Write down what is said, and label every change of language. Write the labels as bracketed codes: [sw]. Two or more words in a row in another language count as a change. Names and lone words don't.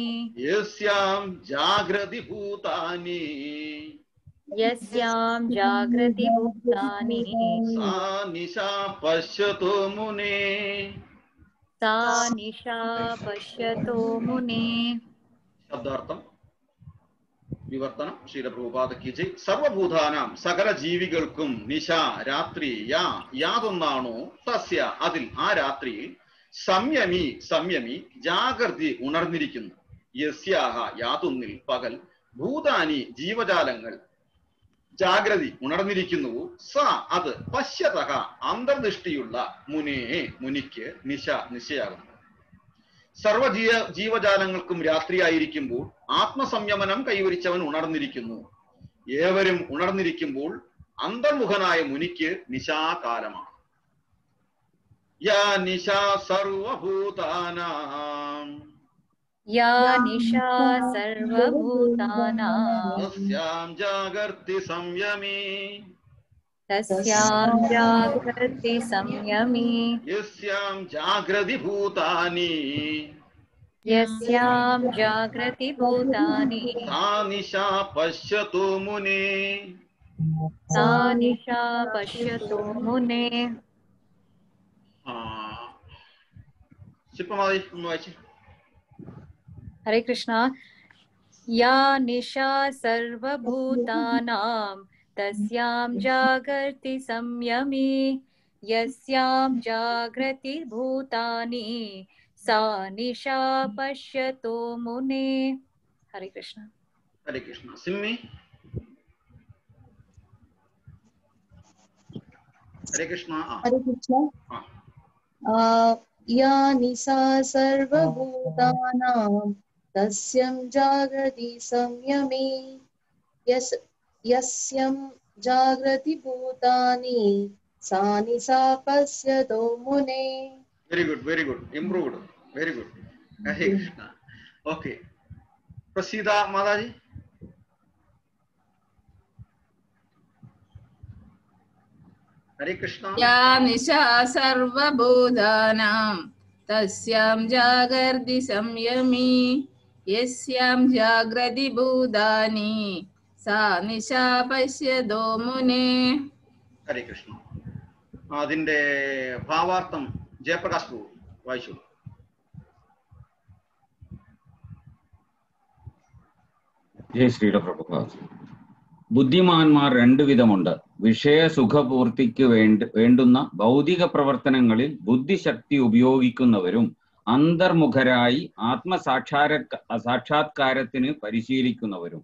[sa] यस्यां जागृति भूतानि यस्यां जागृति भूतानि सा निशा पश्यतो मुने सा निशा पश्यतो मुने [ml] शब्दार्थम വിവർത്തനം ശീലപ്രഭുപാദ [hi] की जय. [ml] സർവഭൂതാനാം സകല ജീവികൾക്കും നിശ രാത്രി യാതൊന്നാണോ തസ്യ അതിൽ ആ രാത്രിയിൽ സംയമി ജാഗ്രതി ഉണർന്നിരിക്കുന്നു. യസ്യാഹ യാതൊന്നിൽ പകൽ ഭൂതാനി ജീവജാലങ്ങൾ ജാഗ്രതി ഉണർന്നിരിക്കുന്നുവോ സ അത് പശ്യതഃ അന്തർദൃഷ്ടിയുള്ള മുനിക്ക് നിശയാകുന്നു. സർവ ജീവജാലങ്ങൾക്കും രാത്രിയായിരിക്കുമ്പോൾ ആത്മസംയമനം കൈവരിച്ചവൻ ഉണർന്നിരിക്കുന്നു. ഏവരും ഉണർന്നിരിക്കുമ്പോൾ അന്തർമുഖനായ മുനിക്ക് നിശാകാലമാണ്. [sa] യാ നിശാ സർവഭൂതാനാം या निशा सर्वभूतानां तस्यां जागर्ति संयमी तस्यां जागर्ति संयमी यस्यां जागृति भूतानि यस्यां जागृति भूतानि सा निशा पश्यतो मुने सा निशा पश्यतो मुने. [ml] ശില്പമാതി ഒന്ന് വായിച്ചേ. [sa] हरे कृष्णा. या निशा सर्वभूतानां तस्यां जागर्ति संयमी यस्यां जागृति भूतानि सा निशा पश्यतो मुने. हरे कृष्णा. ഹരേ കൃഷ്ണ. സിമ്മി. ഹരേ കൃഷ്ണ. हरे कृष्ण. या निशा सर्वभूतानां तस्यां जागृति संयमी यस्यां जागृति भूतानि सा निशा पश्यतो मुने. [en] very good improved. very good. ഹരേ കൃഷ്ണ. [ml] ഓക്കെ, പ്രസീത മാതാജി. ഹരേ കൃഷ്ണ. [sa] या निशा सर्वभूतानां तस्यां जागर्ति संयमी यस्यां जागृति भूतानि सा निशा पश्यतो मुने. ഹരേ കൃഷ്ണ. [ml] അതിന്റെ ഭാവാർത്ഥം ജയപ്രകാശ് പ്രഭു വായിച്ചു. ജയ് ശ്രീലപ്രഭുപാദ്. ബുദ്ധിമാന്മാർ രണ്ടു വിധമുണ്ട്. വിഷയ സുഖപൂർത്തിക്ക് വേണ്ടുന്ന ഭൗതിക പ്രവർത്തനങ്ങളിൽ ബുദ്ധിശക്തി ഉപയോഗിക്കുന്നവരും അന്തർമുഖരായി സാക്ഷാത്കാരത്തിന് പരിശീലിക്കുന്നവരും.